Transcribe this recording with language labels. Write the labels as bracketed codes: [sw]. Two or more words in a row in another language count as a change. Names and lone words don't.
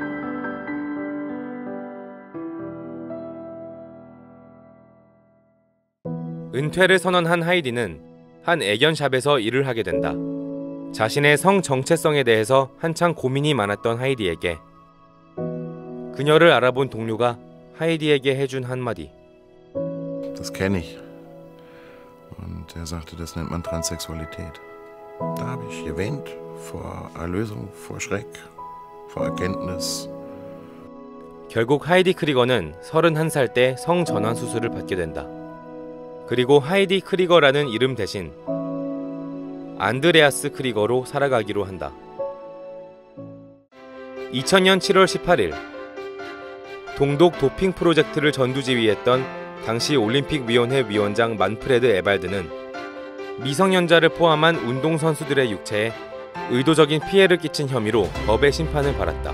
[ko] 은퇴를 선언한 하이디는 한 애견샵에서 일을 하게 된다. 자신의 성 정체성에 대해서 한창 고민이 많았던 하이디에게 그녀를 알아본 동료가 하이디에게 해준 한마디. [de] Das kenne ich. Und er sagte, das nennt man Transsexualität. Da habe ich geweint vor Erlösung, vor Schreck, vor Erkenntnis. [ko] 결국 하이디 크리거는 31살 때 성전환 수술을 받게 된다. 그리고 하이디 크리거라는 이름 대신 안드레아스 크리거로 살아가기로 한다. 2000년 7월 18일 동독 도핑 프로젝트를 전두지휘했던 당시 올림픽위원회 위원장 만프레드 에발드는 미성년자를 포함한 운동선수들의 육체에 의도적인 피해를 끼친 혐의로 법의 심판을 받았다.